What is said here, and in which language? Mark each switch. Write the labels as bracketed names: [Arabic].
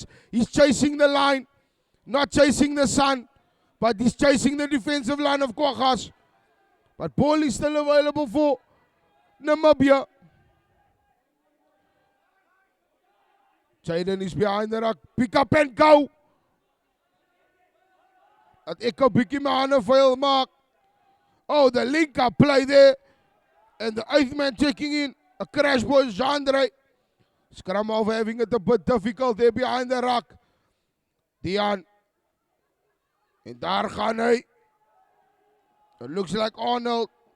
[English] He's chasing the line. Not chasing the sun, but he's chasing the defensive line of Kwaggas. But ball is still available for Namibia. Jaden is behind the ruck. Pick up and go. [Afrikaans] Dat ek 'n bietjie my hande vuil maak. [English] Oh, the link-up play there. And the 8th man checking in. A crash boy, Jandre. Scrum off having it a bit difficult there behind the ruck. Dian. [Afrikaans] En daar gaan hy. [English] It looks like Arnold.